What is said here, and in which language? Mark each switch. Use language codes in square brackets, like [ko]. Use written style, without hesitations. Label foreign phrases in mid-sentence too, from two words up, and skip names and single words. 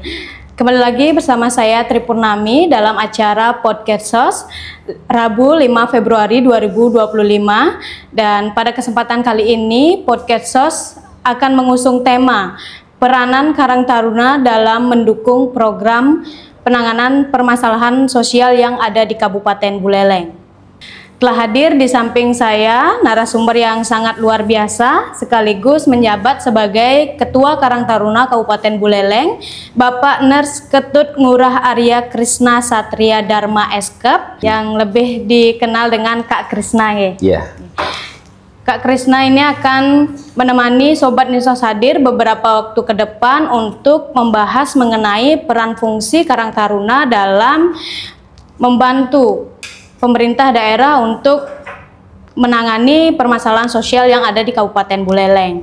[id] Kembali lagi bersama saya Tripurnami dalam acara Podcast SOS Rabu 5 Februari 2025, dan pada kesempatan kali ini Podcast SOS akan mengusung tema peranan Karang Taruna dalam mendukung program penanganan permasalahan sosial yang ada di Kabupaten Buleleng. Telah hadir di samping saya narasumber yang sangat luar biasa sekaligus menjabat sebagai Ketua Karang Taruna Kabupaten Buleleng, Bapak Ners Ketut Ngurah Arya Krisna Satria Dharma Eskep, yang lebih dikenal dengan Kak Krisna ya. Yeah. Kak Krisna ini akan menemani Sobat Dinsos hadir beberapa waktu ke depan untuk membahas mengenai peran fungsi Karang Taruna dalam membantu pemerintah daerah untuk menangani permasalahan sosial yang ada di Kabupaten Buleleng.